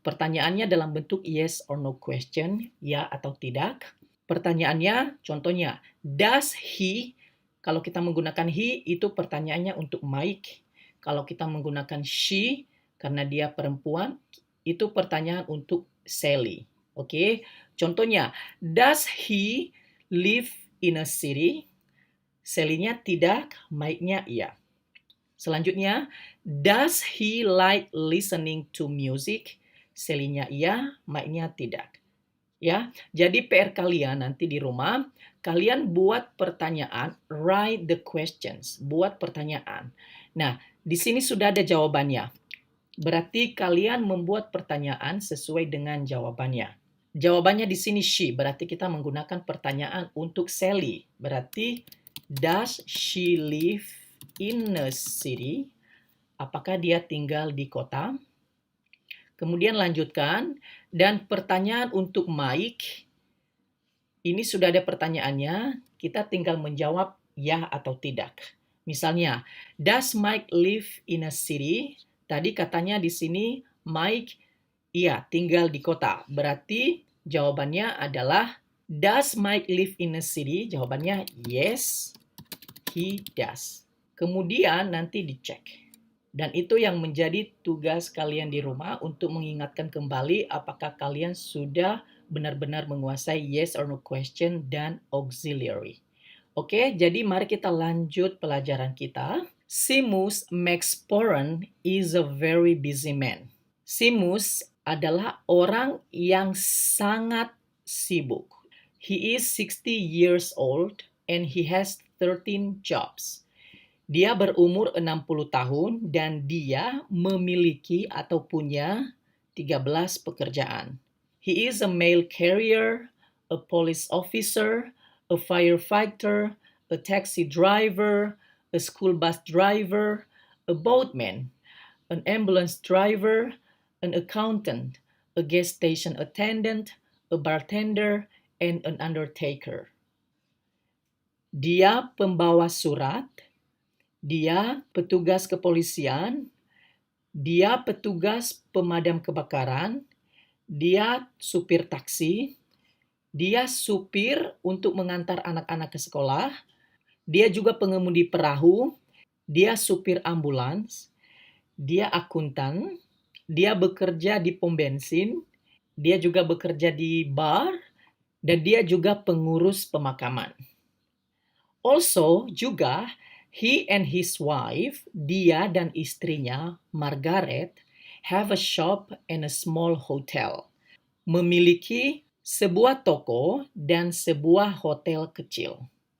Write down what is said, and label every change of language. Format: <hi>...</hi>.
<id>Pertanyaannya dalam bentuk yes or no question, ya atau tidak. Pertanyaannya, contohnya, does he, kalau kita menggunakan he, itu pertanyaannya untuk Mike. Kalau kita menggunakan she, karena dia perempuan, itu pertanyaan untuk Sally. Oke, contohnya,</id> <en>does he live in a city?</en> <id>Sally-nya tidak, Mike-nya iya. Selanjutnya,</id> <en>does he like listening to music?</en> <id>Sally-nya iya, Mike-nya tidak. Ya, jadi PR kalian nanti di rumah, kalian buat pertanyaan,</id> <en>write the questions,</en> <id>buat pertanyaan. Nah, di sini sudah ada jawabannya. Berarti kalian membuat pertanyaan sesuai dengan jawabannya. Jawabannya di sini she, berarti kita menggunakan pertanyaan untuk Sally. Berarti,</id> <en>does she live in a city?</en> <id>Apakah dia tinggal di kota? Kemudian lanjutkan, dan pertanyaan untuk Mike, ini sudah ada pertanyaannya, kita tinggal menjawab ya atau tidak. Misalnya,</id> <en>does Mike live in a city?</en> <id>Tadi katanya di sini Mike, iya, tinggal di kota. Berarti Jawabannya adalah,</id> <en>does Mike live in a city?</en> <id>Jawabannya</id> <en>yes, he does.</en> <id>Kemudian nanti dicek. Dan itu yang menjadi tugas kalian di rumah untuk mengingatkan kembali apakah kalian sudah benar-benar menguasai yes or no question dan auxiliary. Oke, jadi mari kita lanjut pelajaran kita.</id> <en>Seamus McSporran is a very busy man.</en> <id>Seamus adalah orang yang sangat sibuk.</id> <en>He is 60 years old and he has 13 jobs.</en> <id>Dia berumur 60 tahun dan dia memiliki atau punya 13 pekerjaan.</id> <en>He is a mail carrier, a police officer, a firefighter, a taxi driver, a school bus driver, a boatman, an ambulance driver, an accountant, a gas station attendant, a bartender, and an undertaker.</en> <id>Dia pembawa surat, dia petugas kepolisian, dia petugas pemadam kebakaran, dia supir taksi, dia supir untuk mengantar anak-anak ke sekolah, dia juga pengemudi perahu, dia supir ambulans, dia akuntan, dia bekerja di pom bensin, dia juga bekerja di bar, dan dia juga pengurus pemakaman.</id> <en>Also,</en> <id>juga,</id> <en>he and his wife,</en> <id>dia dan istrinya,</id> <en>Margaret, have a shop and a small hotel.</en> <id>Memiliki sebuah toko dan sebuah hotel kecil.</id>